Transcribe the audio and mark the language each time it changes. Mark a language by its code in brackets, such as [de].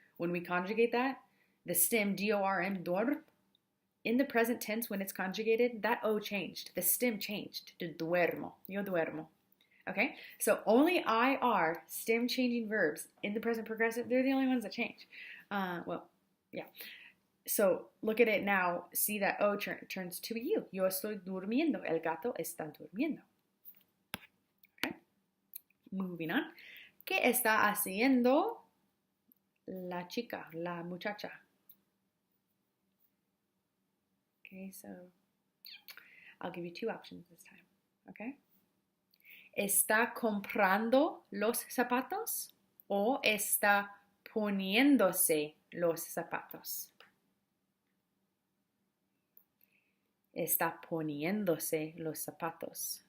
[en] When we conjugate that, the stem dorm, dorm, in the present tense when it's conjugated, that O changed. The stem changed to duermo, [es] yo duermo. [en] Okay, so only IR, stem changing verbs in the present progressive, they're the only ones that change. Yeah. So look at it now, see that O turns to a U. [es] Yo estoy durmiendo, el gato está durmiendo. [en] Okay, moving on. [es] ¿Qué está haciendo la chica, la muchacha? [en] Okay, so I'll give you two options this time, okay? [es] ¿Está comprando los zapatos o está poniéndose los zapatos? Está poniéndose los zapatos.